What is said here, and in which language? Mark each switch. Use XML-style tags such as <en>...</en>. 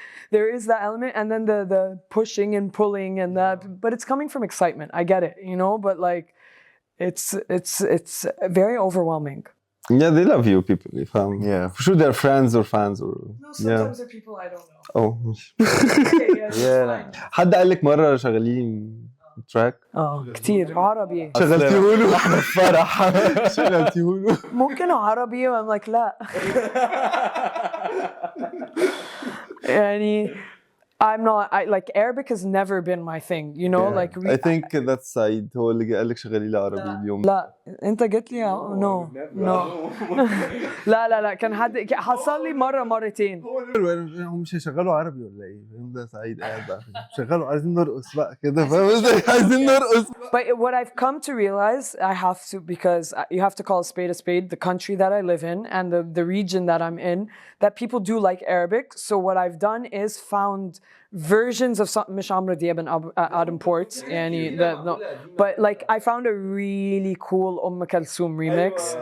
<en>There is that element, and then the pushing and pulling and that, but it's coming from excitement. I get it, you know, but like, it's very overwhelming. yeah, they love you, people. Yeah. For sure, they're friends or fans, or No, sometimes they're people I don't know. oh. Okay, yeah.</en> <ar>حد قال لك مرة شغالين تراك؟ كتير عربي. شغلتيه له احنا في فرح. شغلتيه له. ممكن عربي,</ar> <en>I'm like</en> <ar>لا.</ar> <en>يعني I'm not, like Arabic has never been my thing, you know, like I think that's</en> <ar>Said هو اللي قال لك شغالي لي عربي اليوم. لا انت قلت لي</ar> <en>no</en> <ar>لا كان حد حصل لي مرتين. هم مش هيشغلوا عربي ولا ايه؟ ده سعيد قاعد بقى شغلوا عايزين نرقص بقى كده, فاهم ازاي؟ عايزين نرقص.</ar> <en>But what I've come to realize, I have to, because you have to call a spade, the country that I live in and the region that I'm in, that people do like Arabic. So what I've done is found versions of some, مش عمرو دياب and Adam Port, but like I found a really cool Kulthum remix.</en>